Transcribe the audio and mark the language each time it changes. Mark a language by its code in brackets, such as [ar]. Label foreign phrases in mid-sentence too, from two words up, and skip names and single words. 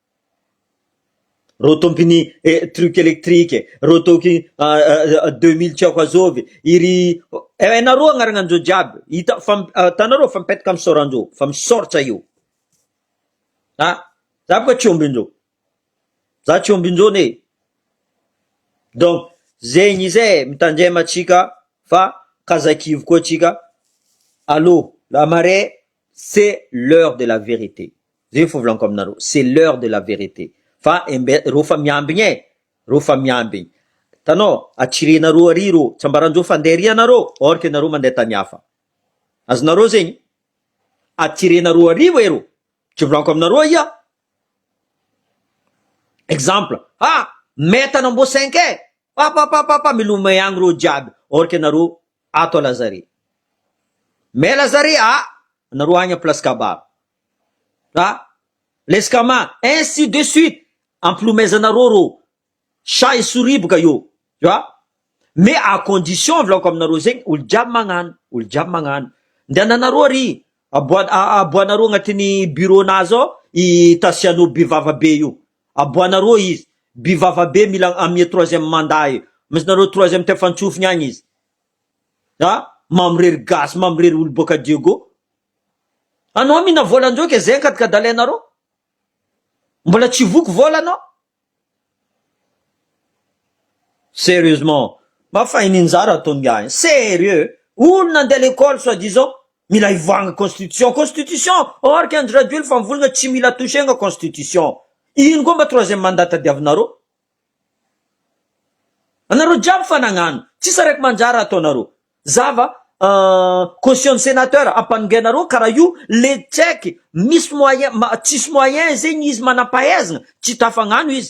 [mg] Ro tompiny [fr] truc électrique, [mg] ro tompiny 2000 tsy ako azovy, iry nareo agnaranandreo jiaby. Hitanareo fa mipetaka amin'ny sorandreo, fa misoratra io. Za boka tsy ombindreo. Za tsy ombindreo ne. Donc, zegny izy mitandrema atsika fa kazakivo koa atsika. [fr] Allô, la marée, c'est l'heure de la vérité. [mg] Zay fo volaniko aminareo, [fr] c'est l'heure de la vérité. [mg] Fa ro fa miambigny ro fa miambigny. Tanao, atsirenareo ary ro, tsambarandreo fa andeha ary anareo, [fr] or que [mg] nareo mandeha tany hafa. Azonareo zegny? Atirenareo ary ero. Tsy volaniko aminareo ia. Exemple, metana mbo 5 papa milomay agny ro jiaby, [fr] or que [mg] nareo ato Lazare. [fr] Mais Lazare, [mg] nareo agny place kabaro. Leskama, [fr] ainsi de suite. [mg] Amplomezanareo ro. [fr] Chat et souris [mg] boka io. [fr] Tu vois? Mais à condition [mg] volako aminareo zegny olo jiaby magnano. Ndehananareo ary aboanareo agnatin'ny bureau nazy ao i Tasiano Bivava be io. Aboanareo izy. Bivava be mila amia 3e mandat io. Misy nareo 3e tefantsofiny agny izy. Mamrery gasy, mamrery olo boka Diego. Anao mina volandreo ke zegny kadalainareo? Mbola tsy voky vola anao? Sérieusement, mafahininjara ataony gagny. Sérieux? Olo nandeha [fr] l'école soi-disant [mg] mila ivoagna constitution. [fr] Or que [mg] Anjirajoely fa mivolagna tsy mila touchegna constitution. Ino koa mba 3e mandat tadiavinareo? Anareo jiaby fa nagnano. Tsisy araiky manjara ataonareo. Zava [fr] caution sénateur [mg] ampaningainareo karaha io le tseky misy moyen tsisy moyen zegny izy manampahaizana tsy tafagnano izy.